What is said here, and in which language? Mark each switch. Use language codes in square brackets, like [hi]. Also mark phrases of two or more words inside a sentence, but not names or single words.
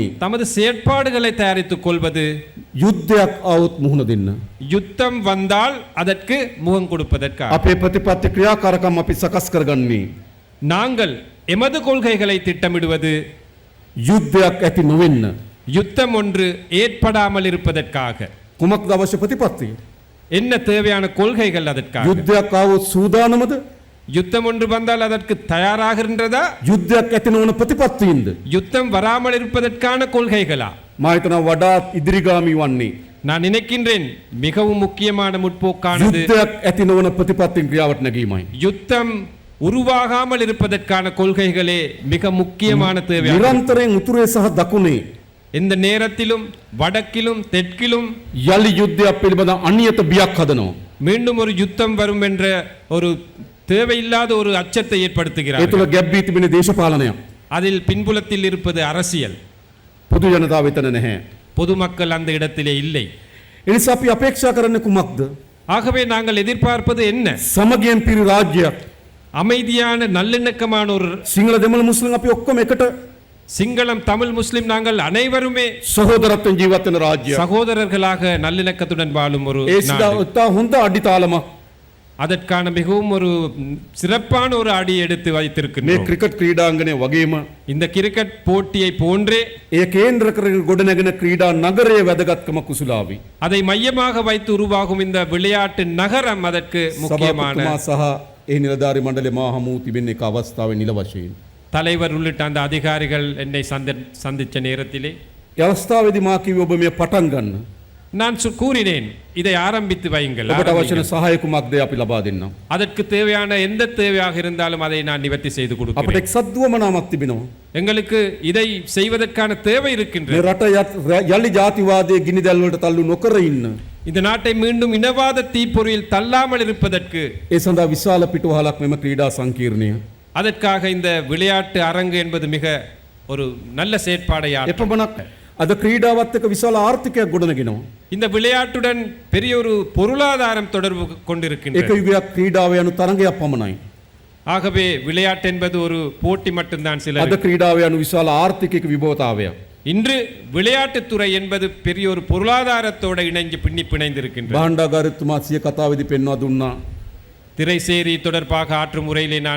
[ta] தமது செயற்பாடுகளை தயாரித்துக் கொள்வது [si] යුද්ධයක් આવොත් මුහුණ දෙන්න. [ta] யுத்தம் வந்தால் அதற்கு முகம் கொடுப்பதற்காக. [si] අපේ ප්‍රතිපත්ති ක්‍රියාකාරකම් අපි සකස් කරගන්නේ [ta] நாங்கள் எமது கொள்கைகளை திட்டமிடுவது [si] යුද්ධයක් ඇති නොවෙන්න. [ta] யுத்தம் ஒன்று ஏற்படாமல் இருப்பதற்காக. [si] කුමක්ද අවශ්‍ය ප්‍රතිපත්තිය? [ta] என்ன தேவையான கொள்கைகள் அதற்காக? [si] යුද්ධයක් આવොත් සූදානමද? [ta] யுத்தம் ஒன்று வந்தால் அதற்கு தயாராகின்றதா? [si] යුද්ධයක් ඇති නොවන ප්‍රතිපත්තියින්ද? [ta] யுத்தம் வராமல் இருப்பதற்கான கொள்கைகளா? [si] මා හිතනවා වඩාත් ඉදිරිගාමී වන්නේ [ta] நான் நினைக்கின்றேன் மிகவும் முக்கியமான முற்போக்கானது [si] යුද්ධයක් ඇති නොවන ප්‍රතිපත්තින් ක්‍රියාවට නැගීමයි. [ta] யுத்தம் உருவாகாமல் இருப்பதற்கான கொள்கைகளே மிக முக்கியமான தேவையான. [si] නිරන්තරයෙන් උතුරේ සහ දකුණේ [ta] இந்த நேரத்திலும் வடக்கிலும் தெற்கிலும் [si] යළි යුද්ධයක් පිළිබඳ අනියත බියක් හදනවා. [ta] மீண்டும் ஒரு யுத்தம் வரும் என்ற ஒரு தேவையில்லாத ஒரு அச்சத்தை [si] ඒ [ta] ஏற்படுத்துகிறார். [si] තුළ ගැබ් වී තිබෙන දේශපාලනයක්. [ta] அதில் பின்புலத்தில் இருப்பது அரசியல். [si] පොදු ජනතාව වෙතන නැහැ. [ta] பொதுமக்கள் அந்த இடத்திலே இல்லை. [si] ඒ නිසා අපි අපේක්ෂා කරන්නේ කුමක්ද? [ta] ஆகவே நாங்கள் எதிர்பார்ப்பது என்ன? [si] සමගියෙන් පිරි රාජ්‍යයක්. [ta] அமைதியான நல்லிணக்கமான ஒரு [si] සිංහල දෙමළ මුස්ලිම් අපි ඔක්කොම එකට [ta] சிங்களம் தமிழ் முஸ்லிம் நாங்கள் அனைவருமே [si] සහෝදරත්වයෙන් ජීවත් වෙන රාජ්‍යයක්. [ta] சகோதரர்களாக நல்லிணக்கத்துடன் வாழும் ஒரு [si] ඒ සිතා [ta] நாடு. [si] උත්තා හොඳ අඩිතාලමක්. [ta] அதற்கான மிகவும் ஒரு சிறப்பான ஒரு அடி எடுத்து [si] මේ [ta] வைத்திருக்கின்றோம். [si] ක්‍රිකට් ක්‍රීඩාංගණය වගේම [ta] இந்த கிரிக்கெட் போட்டியை போன்றே [si] ඒ කේන්ද්‍ර කරගෙන ගොඩනැගෙන ක්‍රීඩා නගරයේ වැදගත්කම කුසලාවි. [ta] அதை மையமாக வைத்து உருவாகும் இந்த விளையாட்டு நகரம் அதற்கு முக்கியமான. [si] සභාපතිතුමා සහ ඒ නිලධාරි මණ්ඩලය මා හමු තිබෙන එක අවස්ථාවේ නිල වශයෙන්. [ta] தலைவர் உள்ளிட்ட அந்த அதிகாரிகள் என்னை சந்திச்ச நேரத்திலே [si] ඒ අවස්ථාවේදී මා කිව්වේ ඔබ මේ පටන් ගන්න. [ta] நான் கூறினேன் இதை ஆரம்பித்து வையுங்கள். [si] ඔබට අවශ්‍ය [ta] ஆரம்பிங்கள். [si] සහාය කුමක්ද අපි ලබා දෙන්නම්. [ta] அதற்கு தேவையான எந்த தேவையாக இருந்தாலும் அதை நான் நிவர்த்தி செய்து [si] අපිට [ta] கொடுக்கிறேன். [si] එක්සත් දුවමනාවක් තිබෙනවා. [ta] எங்களுக்கு இதை செய்வதற்கான தேவை [si] මේ [ta] இருக்கின்றது. [si] රට යලි ජාතිවාදයේ ගිනි දැල් වලට තල්ලු නොකර ඉන්න. [ta] இந்த நாட்டை மீண்டும் இனவாத தீப்பொறியில் தள்ளாமல் இருப்பதற்கு [si] ඒ සඳහා විශාල පිටුවහලක් මෙම ක්‍රීඩා සංකීර්ණය. [ta] அதற்காக இந்த விளையாட்டு அரங்கு என்பது மிக ஒரு நல்ல செயற்பாடையாகும். [si] එපමණක් අද ක්‍රීඩාවත් එක්ක විශාල ආර්ථිකයක් ගොඩනගෙනවා. [ta] இந்த விளையாட்டுடன் பெரிய ஒரு பொருளாதாரம் தொடர்பு [si] එක [ta] கொண்டிருக்கின்றது. [si] යුගයක් ක්‍රීඩාව යනු තරඟයක් පමණයි. [ta] ஆகவே விளையாட்டு என்பது ஒரு போட்டி மட்டும்தான். [si] අද [ta] சிலர் [si] ක්‍රීඩාව යනු විශාල ආර්ථිකයක විභවතාවයක්. [ta] இன்று விளையாட்டுத்துறை என்பது பெரிய ஒரு பொருளாதாரத்தோட இணைஞ்சு பிணைந்திருக்கின்றது. [si] බාණ්ඩාගාරතුමා සිය කතාවේදී පෙන්වා දුන්නා. [ta] திரைசேரி தொடர்பாக ஆற்றும் முறையிலே நான்